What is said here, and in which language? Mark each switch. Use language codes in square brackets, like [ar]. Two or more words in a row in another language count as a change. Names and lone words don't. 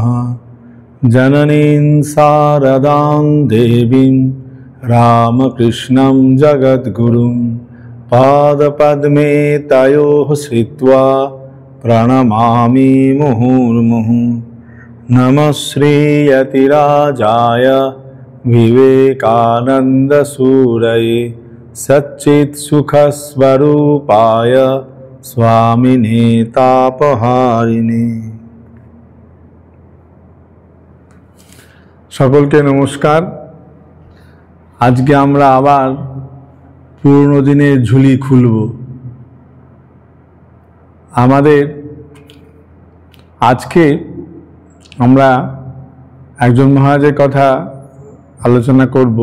[sa] जननीं शारदां देवीं रामकृष्णं जगद्गुरुं पादपद्मे तयोः श्रित्वा प्रणमामि मुहुर्मुहुः। नमः श्रीयतिराजाय विवेकानन्दसूरये सच्चित्सुखस्वरूपाय स्वामिने तापहारिणे। [bn] সকলকে নমস্কার। আজকে আমরা আবার পুরনো দিনের ঝুলি খুলব। আমাদের আজকে আমরা একজন মহারাজের কথা আলোচনা করব।